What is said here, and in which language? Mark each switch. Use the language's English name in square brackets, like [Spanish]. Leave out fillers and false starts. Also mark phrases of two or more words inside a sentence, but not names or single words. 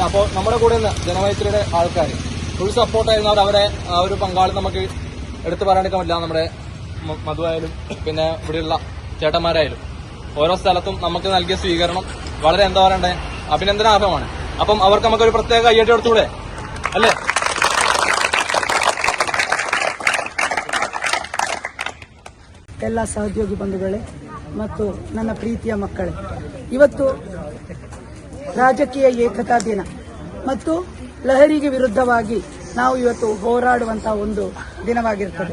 [Malayalam] അപ്പോൾ നമ്മുടെ കൂടെ നിന്ന് ജനമൈത്രിയുടെ ആൾക്കാർ ഫുൾ സപ്പോർട്ടായിരുന്നു. അവരെ ആ ഒരു പങ്കാളിത്തം നമുക്ക് എടുത്തു പറയാണ്ടിരിക്കാൻ പറ്റില്ല. നമ്മുടെ മധുവായാലും പിന്നെ ഇവിടെയുള്ള ചേട്ടന്മാരായാലും ഓരോ സ്ഥലത്തും നമുക്ക് നൽകിയ സ്വീകരണം വളരെ എന്താ പറയണ്ടേ, അഭിനന്ദനാർഹമാണ്. അപ്പം അവർക്ക് നമുക്കൊരു പ്രത്യേക കയ്യടി കൊടുത്തൂടെ, [Kannada] ಅಲ್ಲೇ ಎಲ್ಲ ಸಹೋದ್ಯೋಗಿ ಬಂಧುಗಳೇ ಮತ್ತು ನನ್ನ ಪ್ರೀತಿಯ ಮಕ್ಕಳೇ, ಇವತ್ತು ರಾಜಕೀಯ ಏಕತಾ ದಿನ ಮತ್ತು ಲಹರಿಗೆ ವಿರುದ್ಧವಾಗಿ ನಾವು ಇವತ್ತು ಹೋರಾಡುವಂತಹ ಒಂದು ದಿನವಾಗಿರುತ್ತದೆ.